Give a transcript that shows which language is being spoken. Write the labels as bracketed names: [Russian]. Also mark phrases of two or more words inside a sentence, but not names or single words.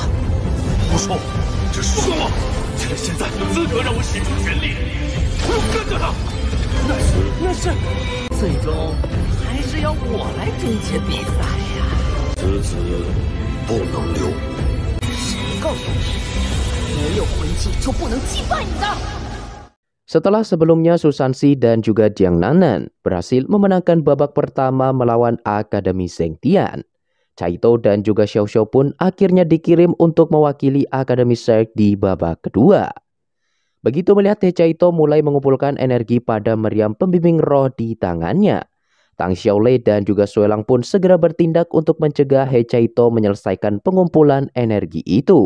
[Chinese] 不说，只是说趁着现在有资格让我使出全力，不用跟着他。那是，最终还是要我来终结比赛呀！子不能留。谁告诉你，没有魂技就不能击败你的 [Indonesian] ？Setelah sebelumnya Susansi dan juga Jiang Nanan berhasil memenangkan babak pertama melawan Akademi Zhengtian, Caito dan juga Xiao Xiao pun akhirnya dikirim untuk mewakili Akademi Zerg di babak kedua. Begitu melihat Caito mulai mengumpulkan energi pada meriam pembimbing roh di tangannya, Tang Xiaolei dan juga Suelang pun segera bertindak untuk mencegah Caito menyelesaikan pengumpulan energi itu.